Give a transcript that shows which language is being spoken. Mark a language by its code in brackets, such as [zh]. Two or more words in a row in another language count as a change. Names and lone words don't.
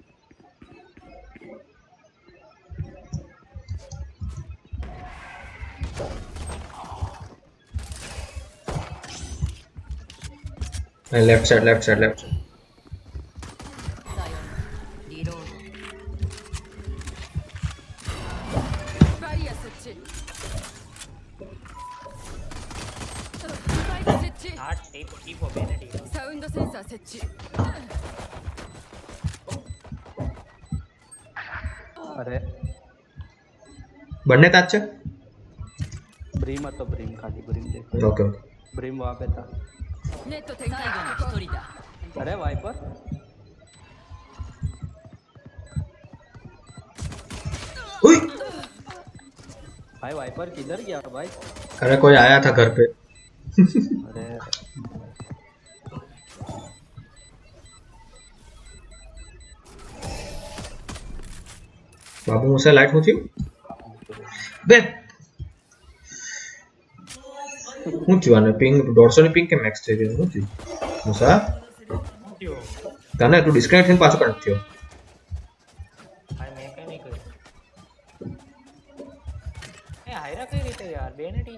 [en] left side. [ja] リロード。バリア設置。スパイク設置。サウンドセンサー設置。 [gu] અરે બંને તાજ છે. બ્રીમ હતો બ્રીમ ખાલી બ્રીમ દેખો ઓકે [hi] બ્રીમ वहां पे था [ja] ネット展開の一人だ。 [hi] अरे वाइपर उई! भाई वाइपर किधर गया भाई अरे कोई आया था घर पे. अरे बाबू मुझसे लाइट होती बे [gu] હું થયું આને પિંગ 150 ની પિંગ કે મેક્સ થઈ ગઈ હું થયું મુસા તને તું ડિસ્કનેક્ટ થઈને પાછો કનેક્ટ થયો ભાઈ મેં કઈ નહીં કર્યું એ હાયરા કઈ રીતે યાર બેનેટી